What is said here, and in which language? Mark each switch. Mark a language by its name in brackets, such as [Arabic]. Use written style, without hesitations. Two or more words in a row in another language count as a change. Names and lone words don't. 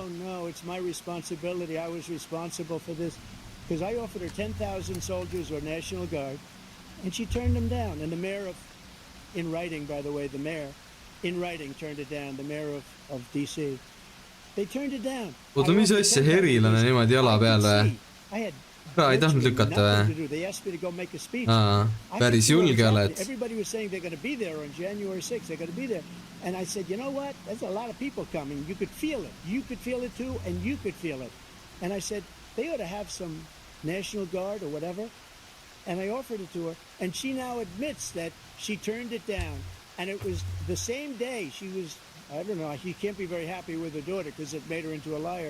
[English] oh no, it's my responsibility. I was responsible for this. Because I offered her 10,000 soldiers or National Guard, and she turned them down. And the mayor in writing, by the way, the mayor, in writing, turned it down, the mayor of D.C. They turned it down. [Estonian] Oota, mis asja, herilane niimoodi jala peale? Ära ei tahtnud lükata või? [English] They asked me to go make a speech. [Estonian] Päris julge oled. [English] Everybody was saying they're going to be there on January 6th. They're going to be there. And I said, you know what? There's a lot of people coming. You could feel it. You could feel it too, and you could feel it. And I said, they ought to have some National Guard or whatever. And I offered it to her. And she now admits that she turned it down. And it was the same day she was, I don't know, she can't be very happy with her daughter because it made her into a liar.